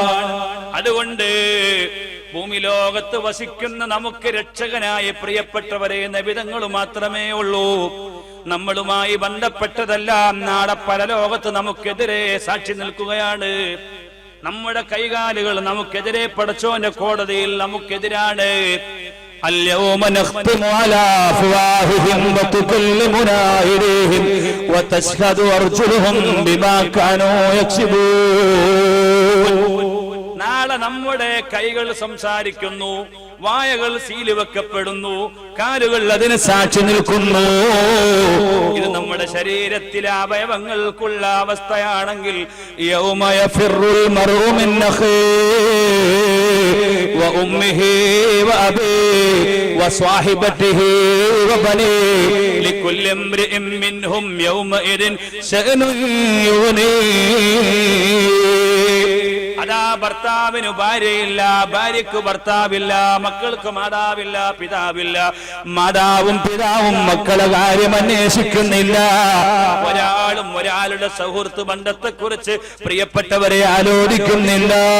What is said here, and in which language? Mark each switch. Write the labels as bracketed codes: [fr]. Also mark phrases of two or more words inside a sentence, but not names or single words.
[ml] അതുകൊണ്ട് ഭൂമി ലോകത്ത് വസിക്കുന്ന നമുക്ക് രക്ഷകനായ പ്രിയപ്പെട്ടവരെ നബി തങ്ങൾ മാത്രമേ ഉള്ളൂ. നമ്മളുമായി ബന്ധപ്പെട്ടതെല്ലാം നാളെ പരലോകത്ത് നമുക്കെതിരെ സാക്ഷി നിൽക്കുകയാണ്. നമ്മുടെ കൈകാലുകൾ നമുക്കെതിരെ പടച്ചോന്റെ കോടതിയിൽ നമുക്കെതിരാണ്. [ar] اليوم نختم على أفواههم وتكلمنا أيديهم وتشهد أرجلهم بما كانوا يكسبون. [ml] നാളെ നമ്മുടെ കൈകൾ സംസാരിക്കുന്നു, വായകൾ സീല് വെക്കപ്പെടുന്നു, കാലുകൾ അതിന് സാക്ഷി നിൽക്കുന്നു. ഇത് നമ്മുടെ ശരീരത്തിലെ അവയവങ്ങൾക്കുള്ള അവസ്ഥയാണെങ്കിൽ [ar] يوم يفر المرء من أخيه وأمه وأبيه وصاحبته وبنيه لكل امرئ منهم يومئذ شأن يغنيه. [ml] അതാ ഭർത്താവിന് ഭാര്യയില്ല, ഭാര്യക്ക് ഭർത്താവില്ല, മക്കൾക്ക് മാതാവില്ല, പിതാവില്ല. മാതാവും പിതാവും മക്കളെ കാര്യം അന്വേഷിക്കുന്നില്ല. ഒരാളും ഒരാളുടെ സൗഹൃദ ബന്ധത്തെക്കുറിച്ച് പ്രിയപ്പെട്ടവരെ ആലോചിക്കുന്നില്ല.